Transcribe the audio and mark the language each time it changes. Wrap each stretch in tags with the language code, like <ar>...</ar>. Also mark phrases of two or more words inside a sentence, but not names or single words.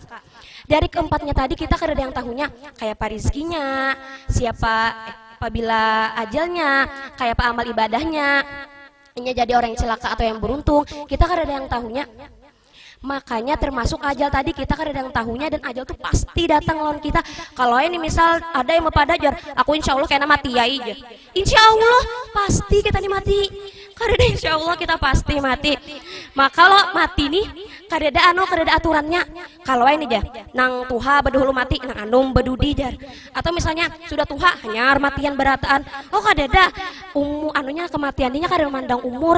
<bjn>Dari keempatnya tadi kita kada ada yang tahunya, kayak apa rezekinya, siapa apabila ajalnya, kayak apa amal ibadahnya, ini jadi orang yang celaka atau yang beruntung, kita kada ada yang tahunya. Makanya termasuk ajal tadi kita kan ada yang tahunya, dan ajal tuh pasti datang lawan kita. Kalau ini misal ada yang mau pada ajar, aku</bjn> <ar>insya Allah</ar> <bjn>kayaknya mati ya aja.</bjn> <ar>Insya Allah</ar> <bjn>pasti kita nih mati. Karena</bjn> <ar>insya Allah</ar> <bjn>kita pasti mati. Maka kalau mati nih kada ada aturannya. Kalau ini aja, nang tuha bedahulu mati, nang anum bedudi jar. Atau misalnya sudah tuha hanyar matian berataan. Oh kada ada anunya kematiannya kada memandang umur.</bjn>